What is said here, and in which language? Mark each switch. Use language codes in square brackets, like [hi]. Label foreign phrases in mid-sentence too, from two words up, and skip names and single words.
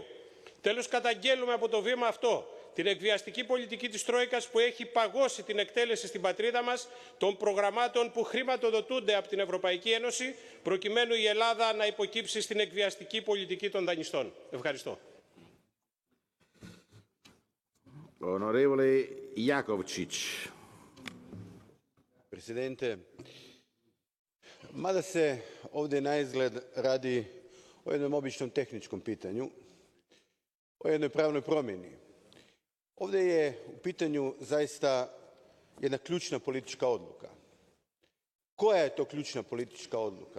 [el] Τέλος, καταγγέλουμε από το βήμα αυτό την εκβιαστική πολιτική της Τρόικας που έχει παγώσει την εκτέλεση στην πατρίδα μας των προγραμμάτων που χρηματοδοτούνται από την Ευρωπαϊκή Ένωση προκειμένου η Ελλάδα να υποκύψει στην εκβιαστική πολιτική των δανειστών. Ευχαριστώ. [it] Onorevole Jakovčić. [hr] Presidente, mada se ovdje naizgled radi o jednom običnom tehničkom pitanju, o jednoj pravnoj promjeni, ovdje je u pitanju zaista jedna ključna politička odluka. Koja je to ključna politička odluka?